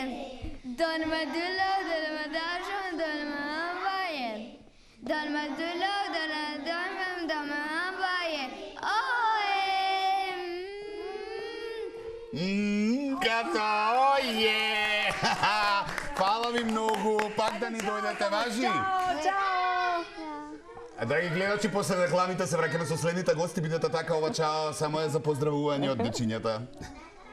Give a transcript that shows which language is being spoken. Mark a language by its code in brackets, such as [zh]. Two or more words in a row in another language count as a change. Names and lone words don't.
[fr] Donne-moi de l'eau, donne-moi d'argent, donne-moi un voyage. Donne-moi de l'eau, donne-moi un voyage. [mk] Като, оје! Фала ви многу, пак да ни дојдете, важи? Чао. Драги гледачи, после рекламите се враќаме со следните гости, бидете така, ова чао, само е за поздравување од дечињата.